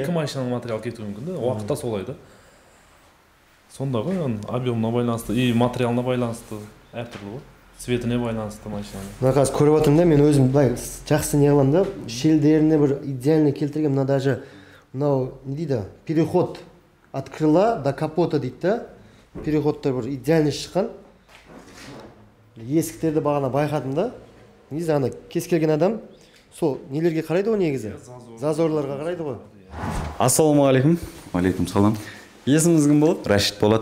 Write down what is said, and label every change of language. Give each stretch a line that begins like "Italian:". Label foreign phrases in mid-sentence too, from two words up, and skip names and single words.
Kazakh: Екі машинаның материал кетуі мүмкін да. Уақытта солай да. Сонда ғой, объемына байланысты, и материалына байланысты әртүрлі ғой. Цветіне байланысты машинаның. Мына қазір көріп отырмын да, мен өзім жақсы не қыламын да, шелдеріне бір идеально келтірген, мына даже мынау не дейді,
Russian: переход от крыла до капота дейді да.
Kazakh: Переходтар бір идеально шыққан. Есіктерді бағана байқадым да. Негізі ана кез келген адам сол нелерге қарайды ғой негізі. Зазорларға қарайды ғой.
Arabic: السلام عليكم. عليكم السلام.
Kazakh: Есіміңіз кім болады? Рашид болады.